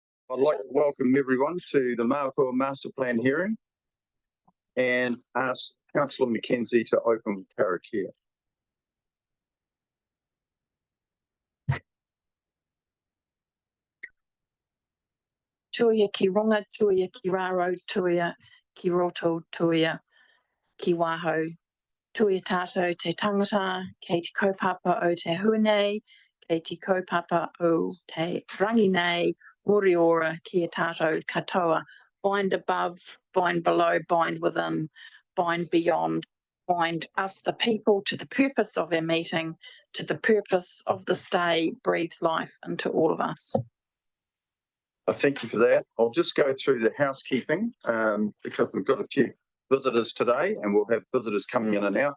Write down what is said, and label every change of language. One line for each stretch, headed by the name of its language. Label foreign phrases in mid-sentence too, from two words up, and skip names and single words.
English: I'd like to welcome everyone to the Mapua Master Plan hearing and ask Councillor Mackenzie to open with karakia.
Māori: Tuia ki runga, tuia ki raro, tuia ki roto, tuia ki waho, tuia tātou te tangata, kei te kaupapa o te huanei, kei te kaupapa o te rangi nei, moriora ki a tātou katoa,
English: bind above, bind below, bind within, bind beyond, bind us the people to the purpose of our meeting, to the purpose of this day, breathe life into all of us. Thank you for that. I'll just go through the housekeeping because we've got a few visitors today and we'll have visitors coming in and out.